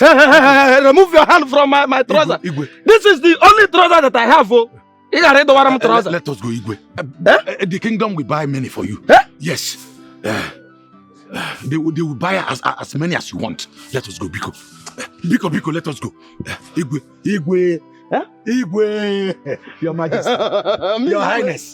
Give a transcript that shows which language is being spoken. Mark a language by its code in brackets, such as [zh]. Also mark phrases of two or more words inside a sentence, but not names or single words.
[en] Remove your hand from my trouser. Igwe. This is the only trouser that I have. Let us go, Igwe. The kingdom will buy many for you. Yes. They will buy as many as you want. Let us go, Biko. Biko, let us go. Igwe. Igwe. Your Majesty. Your Highness.